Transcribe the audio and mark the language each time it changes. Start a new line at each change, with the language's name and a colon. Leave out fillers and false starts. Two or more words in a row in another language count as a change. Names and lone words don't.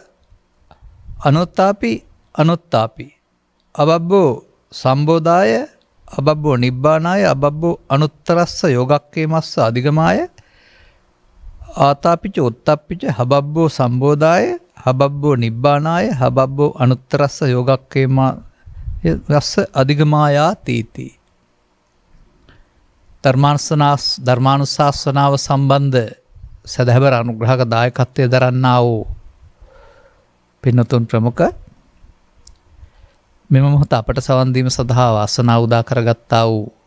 Pali: අනුත්තාපි අබබ්බෝ සම්බෝධාය අබබ්බෝ නිබ්බානාය අබබ්බෝ අනුත්තරස්ස යෝගක්කේමස්ස අධිගමාය ආතාපිච උත්තප්පිච හබබ්බෝ සම්බෝධාය හබබ්බෝ නිබ්බානාය හබබ්බෝ අනුත්තරස්ස යෝගක්කේමස්ස අධිගමායා තීති.
Sinhala: ධර්මානුශාසනාව සම්බන්ධ සදහැවර අනුග්‍රහක දායකත්වය දරන්නා වූ පින්නතුන් ප්‍රමුඛ මෙම මොහොත අපට සවන් දීම සඳහා වාසනාව උදා කරගත්තා වූ